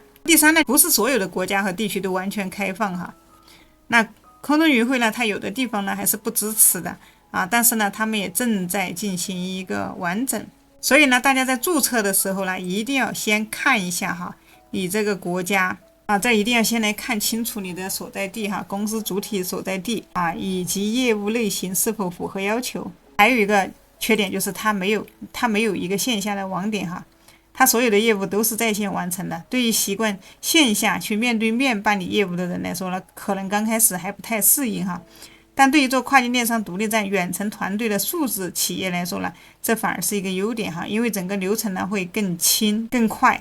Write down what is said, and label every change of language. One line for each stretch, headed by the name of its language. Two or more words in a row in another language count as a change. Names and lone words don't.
Chinese: 第3呢，不是所有的國家和地區都完全開放那空中雲匯呢，它有的地方呢還是不支持的但是呢他們也正在進行一個完整。所以呢大家在注冊的時候呢一定要先看一下你這個國家這一定要先來看清楚你的所在地公司主體所在地以及業務類型是否符合要求。還有一個缺點就是它沒有一個線下的網點它所有的業務都是在線完成的。對於習慣線下去面對面辦理業務的人來說呢，可能剛開始還不太適應但對於做跨境電商獨立站遠程團隊的數字企業來說呢，這反而是一個優點因為整個流程呢會更輕更快。